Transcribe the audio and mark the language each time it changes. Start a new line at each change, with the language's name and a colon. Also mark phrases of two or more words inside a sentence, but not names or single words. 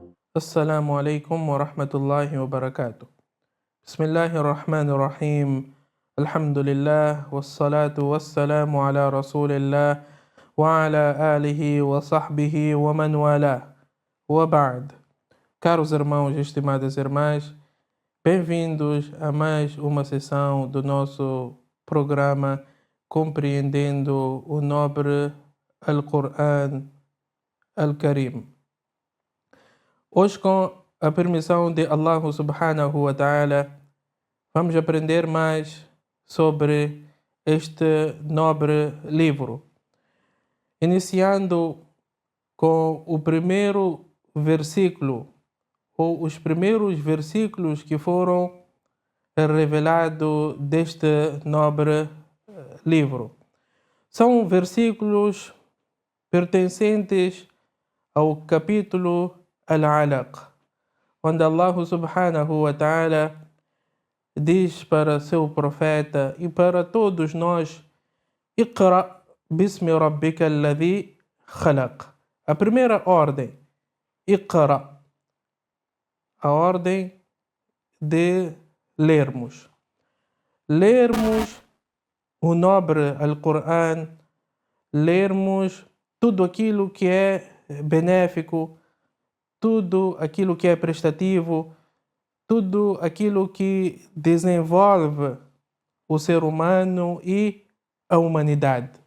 Arabic: السلام عليكم ورحمة الله وبركاته. بسم الله الرحمن الرحيم. الحمد لله والصلاة والسلام على رسول الله وعلى آله وصحبه ومن والاه. وبعد.
Portuguese: Caros irmãos e estimadas irmãs, bem-vindos a mais uma sessão do nosso programa Compreendendo o Nobre Al-Quran Al-Karim. Hoje, com a permissão de Allah
Arabic: سبحانه وتعالى,
Portuguese: vamos aprender mais sobre este nobre livro. Iniciando com o primeiro versículo, ou os primeiros versículos que foram revelados deste nobre livro. São versículos pertencentes ao capítulo Al-Alaq, onde Allah
Arabic: سبحانه وتعالى
Portuguese: diz para seu profeta e para todos nós:
Arabic: اقرأ باسم ربك الذي خلق.
Portuguese: A primeira ordem, Iqra, a ordem de lermos. Lermos o nobre Al-Quran, lermos tudo aquilo que é benéfico, tudo aquilo que é prestativo, tudo aquilo que desenvolve o ser humano e a humanidade.